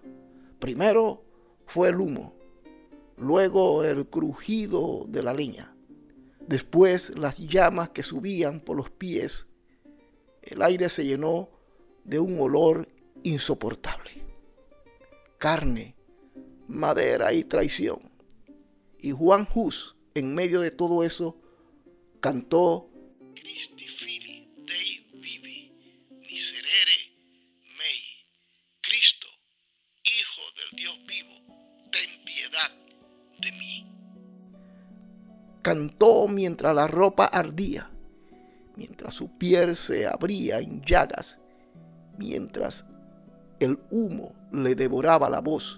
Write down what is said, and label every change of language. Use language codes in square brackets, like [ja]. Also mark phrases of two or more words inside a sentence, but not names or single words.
[es] Primero fue el humo, luego el crujido de la leña, después las llamas que subían por los pies. El aire se llenó de un olor insoportable. Carne, madera y traición. Y Juan Hus, en medio de todo eso, cantó: [la] Christi fili Dei vivi, miserere mei. [es] Cristo, Hijo del Dios vivo, ten piedad de mí. Cantó mientras la ropa ardía, mientras su piel se abría en llagas, mientras el humo le devoraba la voz.